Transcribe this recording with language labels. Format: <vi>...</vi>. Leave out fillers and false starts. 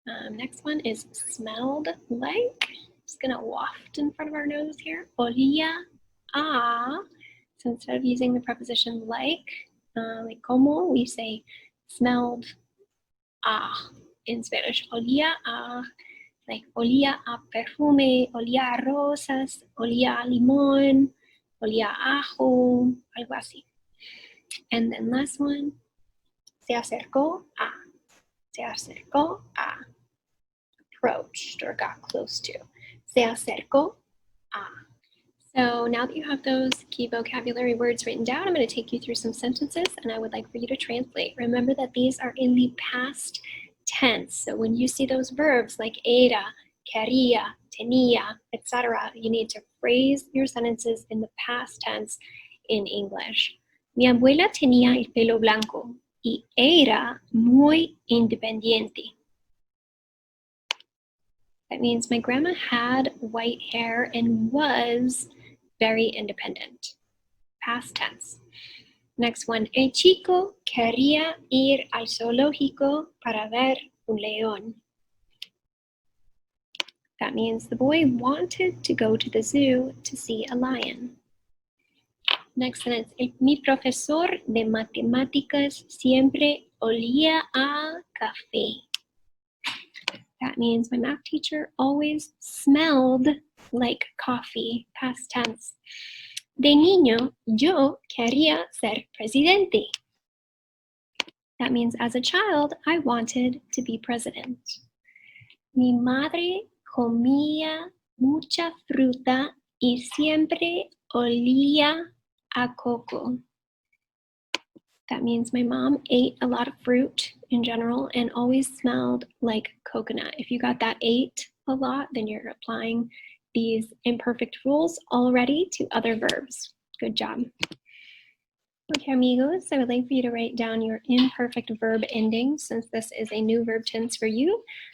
<en>Next one is smelled like. Just gonna waft in front of our nose here. Olía a. So instead of using the preposition like como, we say smelled a in Spanish.</en> <es>Olía a, like olía a perfume, olía a rosas, olía a limón, olía a ajo, algo así.</es> <en>And then last one,</en> <es>se acercó a. Se acercó a.</es> <en>Approached or got close to. Se acercó a. So now that you have those key vocabulary words written down, I'm going to take you through some sentences and I would like for you to translate. Remember that these are in the past tense. So when you see those verbs like era, quería, tenía, etc., you need to phrase your sentences in the past tense in English.</en> <es>Mi abuela tenía el pelo blanco y era muy independiente.</es> <en>That means my grandma had white hair and was very independent. Past tense. Next one.</en> <es>El chico quería ir al zoológico para ver un león.</es> <en>That means the boy wanted to go to the zoo to see a lion. Next sentence.</en> <es>Mi profesor de matemáticas siempre olía a café.</es> <en>That means my math teacher always smelled like coffee, past tense.</en> <es>De niño, yo quería ser presidente.</es> <en>That means as a child, I wanted to be president.</en> <es>Mi madre comía mucha fruta y siempre olía a coco.</es> <en>That means my mom ate a lot of fruit in general and always smelled like coconut. If you got that ate a lot, then you're applying these imperfect rules already to other verbs. Good job. Okay, amigos, I would like for you to write down your imperfect verb endings since this is a new verb tense for you.</en>